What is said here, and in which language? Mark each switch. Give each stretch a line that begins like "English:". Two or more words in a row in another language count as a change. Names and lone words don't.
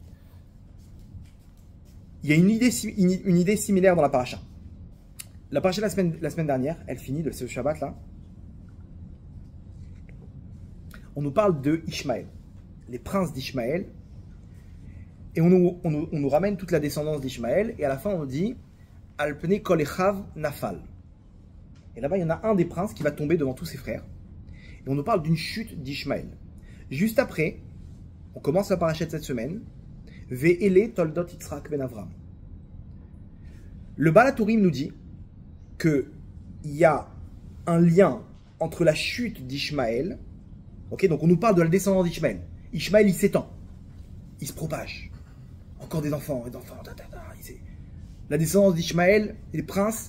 French: Il y a une idée similaire dans la paracha. La paracha de la semaine dernière, elle finit de ce Shabbat là. On nous parle de Ishmaël, les princes d'Ishmaël. Et on nous ramène toute la descendance d'Ishmaël. Et à la fin, on nous dit
Hebrew: על פני כל אחיו נפל.
French: Et là-bas, il y en a un des princes qui va tomber devant tous ses frères. Et on nous parle d'une chute d'Ishmaël. Juste après, on commence la paracha de cette semaine.
Hebrew: ואלה תולדות יצחק בן אברהם.
French: Le Baal HaTurim nous dit qu'il y a un lien entre la chute d'Ishmaël. Ok, donc on nous parle de la descendance d'Ishmaël. Ishmaël, il s'étend. Il se propage. Encore des enfants. La descendance d'Ishmaël, les princes.